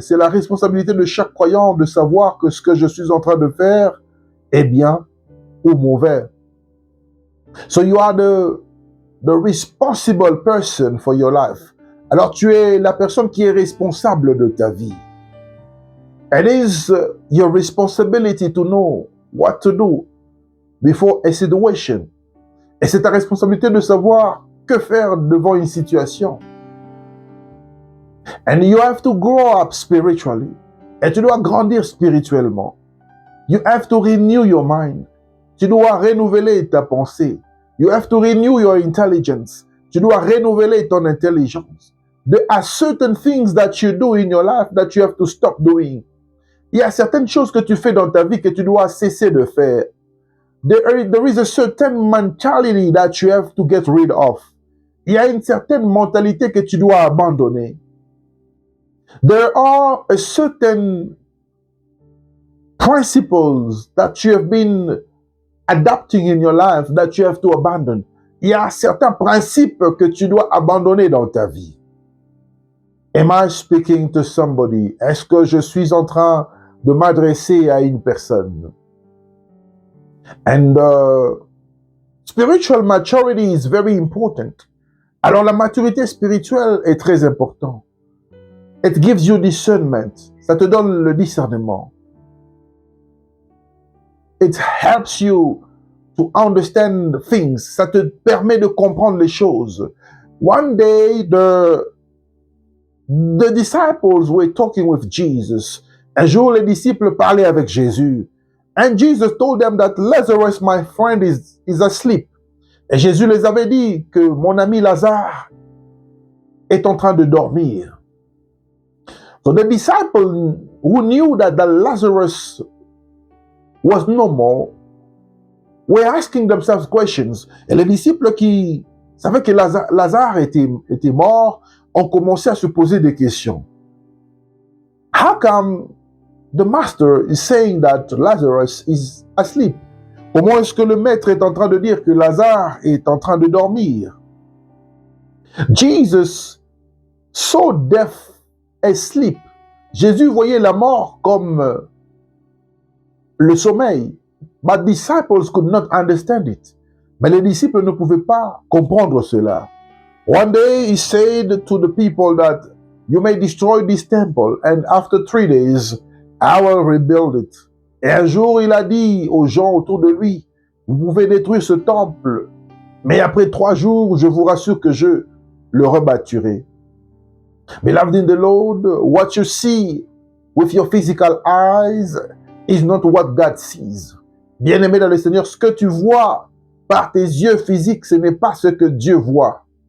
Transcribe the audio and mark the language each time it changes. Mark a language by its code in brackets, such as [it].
[fr] C'est la responsabilité de chaque croyant de savoir que ce que je suis en train de faire est bien ou mauvais. [en] So you are the responsible person for your life. [fr] Alors tu es la personne qui est responsable de ta vie. [en] It is your responsibility to know what to do before a situation. [fr] Et c'est ta responsabilité de savoir que faire devant une situation. [en] And you have to grow up spiritually. [fr] Et tu dois grandir spirituellement. [en] You have to renew your mind. [fr] Tu dois renouveler ta pensée. [en] You have to renew your intelligence. [fr] Tu dois renouveler ton intelligence. [en] There are certain things that you do in your life that you have to stop doing. [fr] Il y a certaines choses que tu fais dans ta vie que tu dois cesser de faire. [en] There is a certain mentality that you have to get rid of. [fr] Il y a une certaine mentalité que tu dois abandonner. [en] There are a certain principles that you have been adapting in your life that you have to abandon. [fr] Il y a certains principes que tu dois abandonner dans ta vie. [en] Am I speaking to somebody? [fr] Est-ce que je suis en train de m'adresser à une personne? [en] And spiritual maturity is very important. [fr] Alors la maturité spirituelle est très importante. [en] It gives you discernment. [fr] Ça te donne le discernement. [en] It helps you to understand things. [fr] Ça te permet de comprendre les choses. [en] One day, the disciples were talking with Jesus. [fr] Un jour, les disciples parlaient avec Jésus. [en] And Jesus told them that Lazarus, my friend, is asleep. [fr] Et Jésus les avait dit que mon ami Lazare est en train de dormir. [en] So the disciples who knew that the Lazarus was no more were asking themselves questions. [fr] Et les disciples qui savaient que Lazare était mort ont commencé à se poser des questions. [en] How come the master is saying that Lazarus is asleep? [fr] Comment est-ce que le maître est en train de dire que Lazare est en train de dormir? [en] Jesus saw death as sleep. [fr] Jésus voyait la mort comme le sommeil. [en] But disciples could not understand it. [fr] Mais les disciples ne pouvaient pas comprendre cela. [en] One day he said to the people that you may destroy this temple and after 3 days I will rebuild it. [fr] Et un jour il a dit aux gens autour de lui, vous pouvez détruire ce temple, mais après 3 jours, je vous rassure que je le rebâtirai. [en] Beloved in the Lord, what you see with your physical eyes is not what God sees. [fr] Bien-aimé dans le Seigneur, ce que tu vois par tes yeux physiques, ce n'est pas ce que Dieu voit.